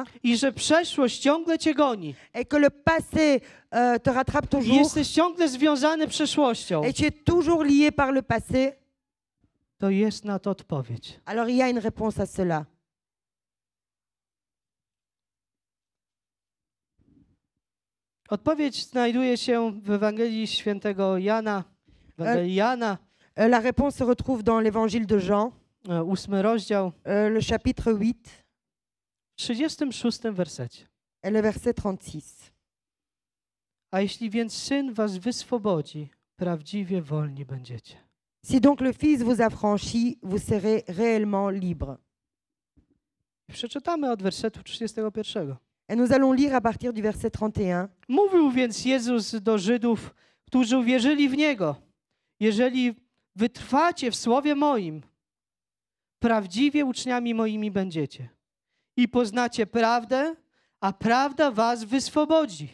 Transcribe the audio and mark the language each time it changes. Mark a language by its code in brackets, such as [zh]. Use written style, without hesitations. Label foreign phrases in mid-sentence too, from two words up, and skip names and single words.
[pl] i że przeszłość ciągle cię goni, [fr] et que le passé te rattrape [pl] i [fr] toujours [pl] jesteś ciągle związany przeszłością, [fr] et tu es toujours lié par le passé, [pl] to jest na to odpowiedź. [fr] alors il y a une réponse à cela. [pl] Odpowiedź znajduje się w Ewangelii Świętego Jana, Ewangelii Jana, [fr] La réponse se retrouve dans l'évangile de Jean, [pl] 8 rozdział, [fr] le chapitre 8 [pl] w 36 wersecie. [fr] et le verset 36. [pl] A jeśli więc Syn was wyswobodzi, prawdziwie wolni będziecie. [fr] Si donc le Fils vous affranchit, vous serez réellement libre. [pl] Przeczytamy od wersetu 31. [fr] Et nous allons lire à partir du verset 31. [pl] Mówił więc Jezus do Żydów, którzy uwierzyli w Niego: jeżeli wytrwacie w słowie moim, prawdziwie uczniami moimi będziecie i poznacie prawdę, a prawda was wyswobodzi.